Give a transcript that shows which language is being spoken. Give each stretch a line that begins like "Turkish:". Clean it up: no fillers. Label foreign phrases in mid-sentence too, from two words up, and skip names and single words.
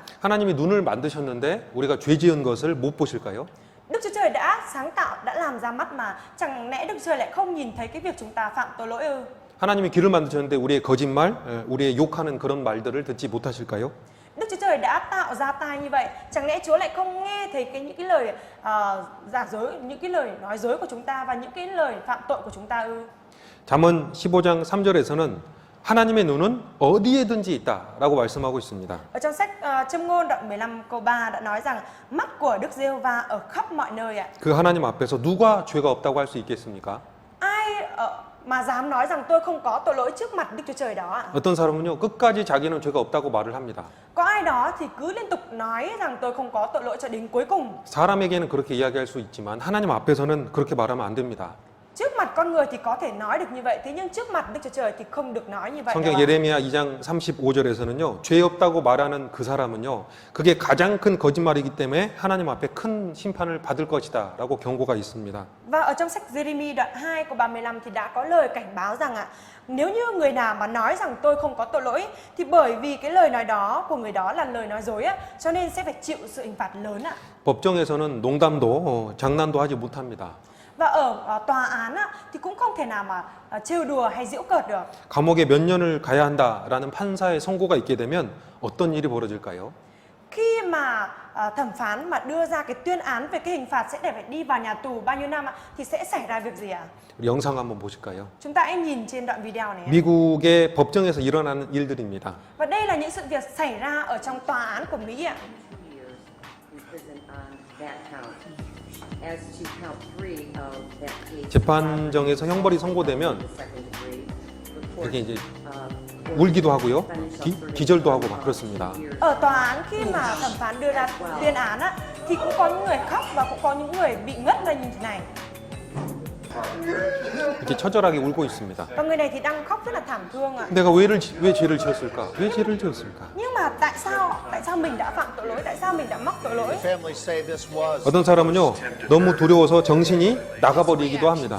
Korean: 하나님이 눈을 만드셨는데 우리가 죄 지은 것을 못 보실까요?
Vietnamese: Đức Chúa Trời đã sáng tạo, đã làm ra mắt mà chẳng lẽ Đức Chúa Trời lại không nhìn thấy cái việc chúng ta phạm tội lỗi ư?
Korean: 하나님이 귀를 만드셨는데 우리의 거짓말, 우리의 욕하는 그런 말들을 듣지 못하실까요?
Vietnamese: Đức Chúa Trời đã tạo ra tai như vậy, chẳng lẽ Chúa lại không nghe thấy những cái lời giả dối, những cái lời nói dối của chúng ta và những cái lời phạm tội của chúng ta ư?
Korean: 잠언 15장 3절에서는 하나님의 눈은 어디에든지 있다라고 말씀하고 있습니다.
Vietnamese: Ở trong sách Châm ngôn đoạn 15 câu 3 đã nói rằng mắt của Đức Giê-hô-va ở khắp mọi nơi ạ.
Korean: 그 하나님 앞에서 누가 죄가 없다고 할 수 있겠습니까?
Vietnamese: Ai mà dám nói rằng tôi không có tội lỗi trước mặt Đức Chúa Trời đó ạ?
Korean: 어떤 사람은요 끝까지 자기는 죄가 없다고 말을 합니다.
Vietnamese: Có ai đó thì cứ liên tục nói rằng tôi không có tội lỗi cho đến cuối cùng.
Korean: 사람에게는 그렇게 이야기할 수 있지만 하나님 앞에서는 그렇게 말하면 안 됩니다.
Vietnamese: Trước mặt con người thì có thể nói được như vậy, thế nhưng trước mặt Đức Chúa Trời thì không được nói như vậy.
Korean: 성경
Vietnamese: đâu ạ.
Korean: 예레미야 2장 35절에서는요 죄 없다고 말하는 그 사람은요 그게 가장 큰 거짓말이기 때문에 하나님 앞에 큰 심판을 받을 것이다라고 경고가 있습니다.
Vietnamese: Và ở trong sách Jeremy đoạn 2 câu 35 thì đã có lời cảnh báo rằng nếu như người nào mà nói rằng tôi không có tội lỗi thì bởi vì cái lời nói đó của người đó là lời nói dối cho nên sẽ phải chịu sự hình phạt lớn ạ.
Korean: 법정에서는 농담도 장난도 하지 못합니다.
Vietnamese: Và ở tòa án thì cũng không thể nào mà trêu đùa hay giễu cợt được.
Korean: 감옥에 몇 년을 가야 한다라는 판사의 선고가 있게 되면 어떤 일이 벌어질까요?
Vietnamese: Khi mà thẩm phán mà đưa ra cái tuyên án về cái hình phạt sẽ để phải đi vào nhà tù bao nhiêu năm thì sẽ xảy ra việc gì ạ?
Korean: 우리 영상 한번 보실까요?
Vietnamese: Chúng ta hãy nhìn trên đoạn video này.
Korean: 미국의 법정에서 일어나는 일들입니다.
Vietnamese: Và đây là những sự việc xảy ra ở trong tòa án của Mỹ ạ.
Korean: 재판정에서 형벌이 선고되면 이렇게 이제 울기도 하고요, 기절도 하고 막 그렇습니다.
Vietnamese: Ở tòa án khi mà thẩm phán đưa ra tuyên án thì cũng có những người khóc và cũng có những người bị ngất lên như thế này.
Korean: 이렇게 처절하게 울고 있습니다.
Vietnamese: Và người này thì đang khóc rất là thảm thương ạ.
Korean: 내가 왜 죄를 지었을까? 왜 죄를 지었을까?
Vietnamese: Nhưng mà tại sao mình đã phạm tội lỗi? Tại sao mình đã mắc tội lỗi?
Korean: 어떤 사람은요 너무 두려워서 정신이 나가버리기도 합니다.